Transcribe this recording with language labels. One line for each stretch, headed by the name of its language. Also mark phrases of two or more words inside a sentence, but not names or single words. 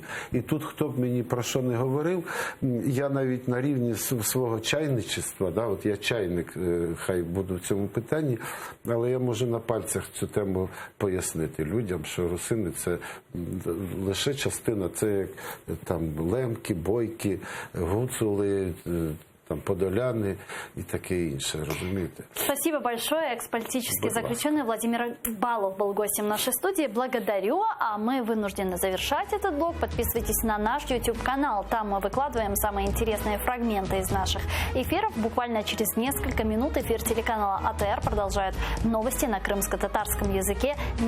Ukrainian: І тут, хто б мені про що не говорив, я навіть на рівні свого чайничества, да, от я чайник, хай буду в цьому питанні, але я можу на пальцях цю тему пояснити людям, що русини – це лише частина, це як там лемки, бойки, гуцули, там подоляны
Russian: и такие
Ukrainian: инше, разумеете.
Russian: Спасибо большое. Экс-политический заключенный Владимир Балов был гостем нашей студии. Благодарю. А мы вынуждены завершать этот блог. Подписывайтесь на наш YouTube-канал. Там мы выкладываем самые интересные фрагменты из наших эфиров. Буквально через несколько минут эфир телеканала АТР продолжает новости на крымско-татарском языке.